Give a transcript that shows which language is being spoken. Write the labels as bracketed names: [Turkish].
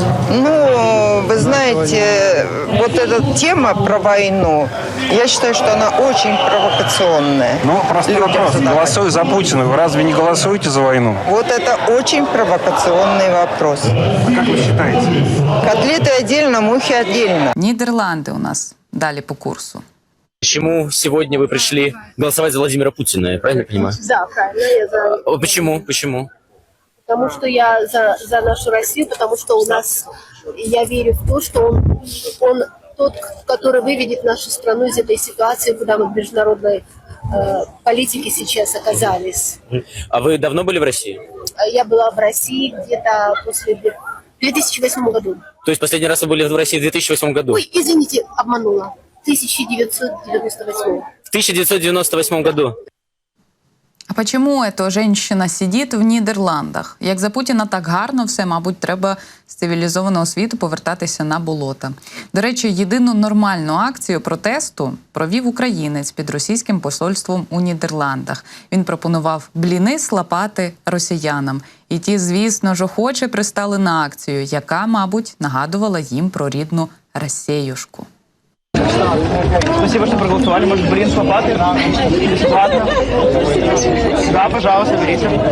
[Russian] Ну, вы знаете, вот эта тема про войну, я считаю, что она очень провокационная. Ну, простой Людям вопрос. задавать. Голосуя за Путина, вы разве не голосуете за войну? Вот это очень провокационный вопрос. А как вы считаете? Котлеты отдельно, мухи отдельно. Нідерланди у нас далі по курсу. Почему сегодня вы пришли голосовать за Владимира Путина, я правильно понимаю? Да, правильно. Я за... Почему? Почему? Потому что я за нашу Россию, потому что у нас, я верю в то, что он тот, который выведет нашу страну из этой ситуации, куда мы в международной политике сейчас оказались. А вы давно были в России? Я была в России где-то в 2008 году. То есть последний раз вы были в России в 2008 году? Ой, извините, обманула. 1998. В 1998 году. [Ukrainian] А почему эта женщина сидить в Нідерландах? Як за Путіна так гарно все, мабуть, треба з цивілізованого світу повертатися на болота. До речі, єдину нормальну акцію протесту провів українець під російським посольством у Нідерландах. Він пропонував бліни слапати росіянам. І ті, звісно ж, охоче пристали на акцію, яка, мабуть, нагадувала їм про рідну Росіюшку. [Russian] Спасибо, что проголосовали. Может, блин, с лопаты? Бесплатно? Да, пожалуйста, берите.